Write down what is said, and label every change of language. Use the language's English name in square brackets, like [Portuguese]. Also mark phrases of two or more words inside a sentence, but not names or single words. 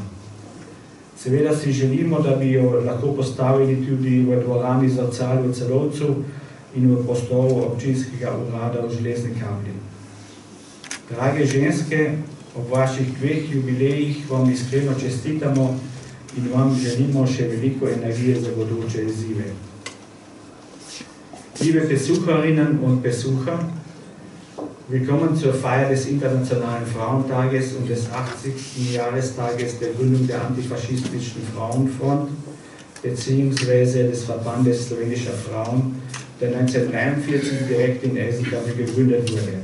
[Slovenian] Seveda si želimo, da bi jo lahko postavili tudi v dvorani Zrcalj v Celovcu in v prostoru občinskega urada v Železni Kapli. Drage ženske, ob vaših dveh jubilejih vam iskreno čestitamo in vam želimo še veliko energije za bodoče izzive. [German] Liebe Besucherinnen und Besucher, willkommen zur Feier des Internationalen Frauentages und des 80. Jahrestages der Gründung der Antifaschistischen Frauenfront bzw. des Verbandes slowenischer Frauen, der 1943 direkt in Eisenstadt gegründet wurde.